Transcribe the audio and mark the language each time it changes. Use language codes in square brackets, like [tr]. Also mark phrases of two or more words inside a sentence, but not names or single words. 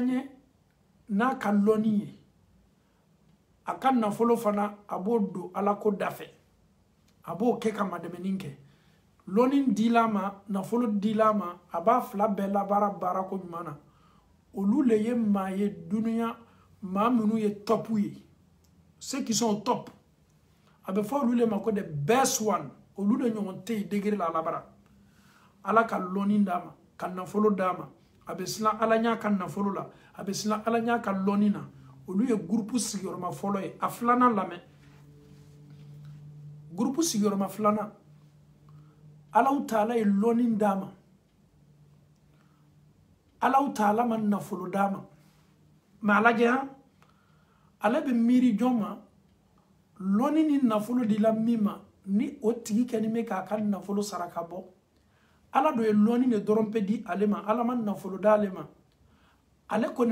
[bm] ɲɛ n'a ka lɔnni ye a ka nafolo fana a b'o don Ala ko da fɛ a b'o kɛ ka madɛmɛni kɛ lɔnni dila ma nafolo dila ma a b'a 2 bɛɛ labaara baara ko ɲuman na olu le ye maa ye duniya maa minnu ye top ye [fr] ceux qui sont top [bm] a bɛ fɔ olu le ma ko [en] the best one [bm] olu de ɲɔgɔn tɛ yen degré la labara Ala ka lɔnni d'a ma ka nafolo d'a ma a bɛ siran Ala ɲɛ ka nafolo la a bɛ siran Ala ɲɛ ka lɔnni na olu ye groupe sigiyɔrɔma fɔlɔ ye a 2nan lamɛn groupe sigiyɔrɔma 2nan Allahu Taala ye lɔnni d'a ma Allahu Taala ma nafolo d'a ma mais a lajɛ han ale bɛ miiri jɔn ma lɔnni ni nafolo dila min ma ni o tigi kɛni bɛ k'a ka nafolo sara ka bɔ Ala do ye lɔnni de dɔrɔn pe di ale ma Ala ma nafolo d'ale ma ale kɔni